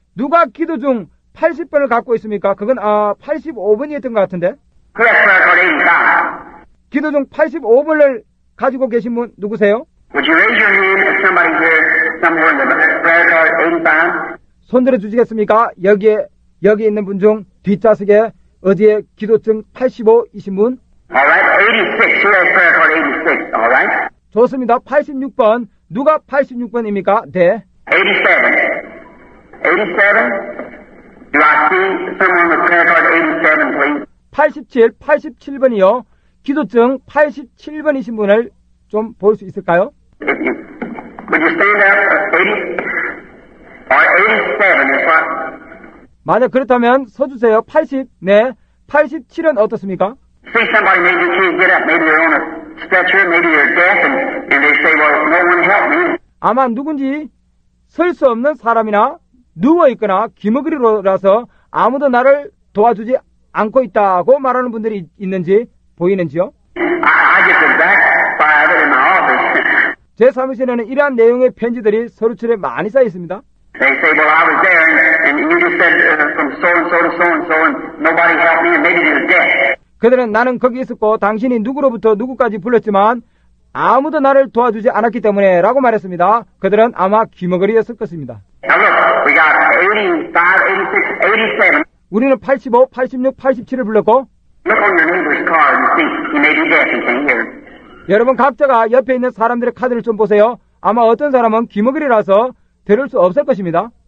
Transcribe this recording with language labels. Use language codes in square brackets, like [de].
[ko] 누가 기도 중 80번을 갖고 있습니까? 그건 85번이었던 것 같은데 [en] Who has prayer card 85? [ko] 기도 중 85번을 가지고 계신 분 누구세요? [en] Would you raise your hand if somebody here, somewhere in the prayer card 85? [ko] 손 들어주시겠습니까? 여기 있는 분 중 뒷좌석에 어디에 기도증 85이신 분? [en] All right, 86. Who has prayer card 86? All right. [ko] 좋습니다. 86번. 누가 86번입니까? 네. [en] 87. 87? Do I see someone with prayer card 87, please? [ko] 87번이요. 기도증 87번이신 분을 좀 볼 수 있을까요? [en] If you, would you stand up? 80 or 87 is what? [ko] 만약 그렇다면 서주세요. 80. 네. 87은 어떻습니까? [en] See somebody maybe can't get up. Maybe they're on a stretcher. Maybe they're deaf, and they say, "Well, no one help me." [ko] 아마 누군지 설 수 없는 사람이나 누워있거나 기머그리로라서 아무도 나를 도와주지 않고 있다고 말하는 분들이 있는지 보이는지요? [en] I get the exact file of it in my office. [ko] 제 사무실에는 이러한 내용의 편지들이 서류철에 많이 쌓여 있습니다. [en] They say, "Well, I was there, and you just said from so and so to so and so, and nobody helped me, and maybe they're deaf." [ko] 그들은 나는 거기 있었고 당신이 누구로부터 누구까지 불렀지만 아무도 나를 도와주지 않았기 때문에 라고 말했습니다. 그들은 아마 귀머거리였을 것입니다. [en] Now look, we got 85, 86, 87. [ko] 우리는 85, 86, 87을 불렀고 [en] Look on your neighbor's card and see. He may be deaf, he can't hear. [ko] 여러분 각자가 옆에 있는 사람들의 카드를 좀 보세요. 아마 어떤 사람은 귀머거리라서 들을 수 없을 것입니다.